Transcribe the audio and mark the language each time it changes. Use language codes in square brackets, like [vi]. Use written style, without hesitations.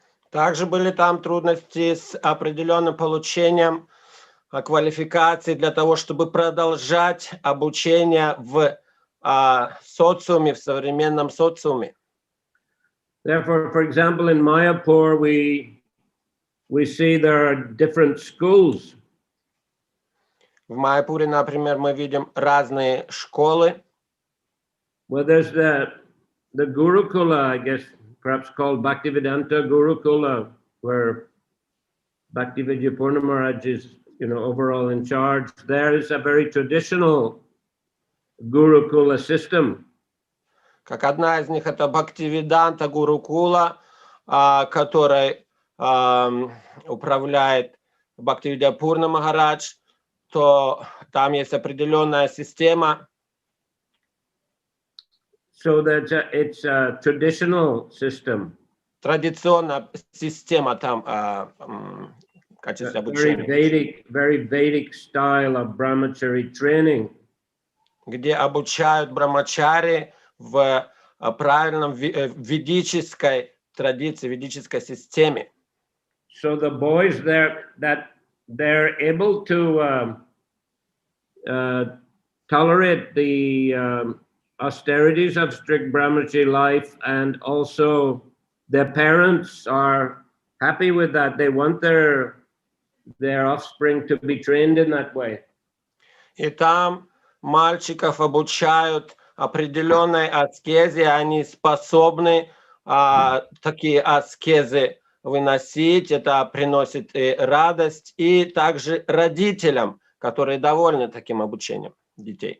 [ru] Также были там трудности с определенным получением квалификации для того, чтобы продолжать обучение в социуме, в современном социуме. [en] Therefore, for example, in Mayapur, we see there are different schools. [ru] В Майяпуре, например, мы видим разные школы. [en] Well, there's the Gurukula, I guess, perhaps called Bhaktivedanta Gurukula, where Bhaktivinoda Maharaj is, overall in charge. There is a very traditional Gurukula system. [ru] Как одна из них это Бхактиведанта Гурукула, которой управляет Бхактивинода Махарадж, то там есть определенная система. [en] So it's a traditional system. [ru] Традиционная система там в качестве обучения. [en] Very Vedic style of brahmachari training. [ru] Где обучают брамачари в правильном ведической традиции, ведической системе. [en] So the boys they're able to tolerate the austerities of strict brahmachari life, and also their parents are happy with that. They want their offspring to be trained in that way. [ru] И там мальчиков обучают определенной аскезе, они способны такие аскезы выносить, это приносит и радость, и также родителям, которые довольны таким обучением детей.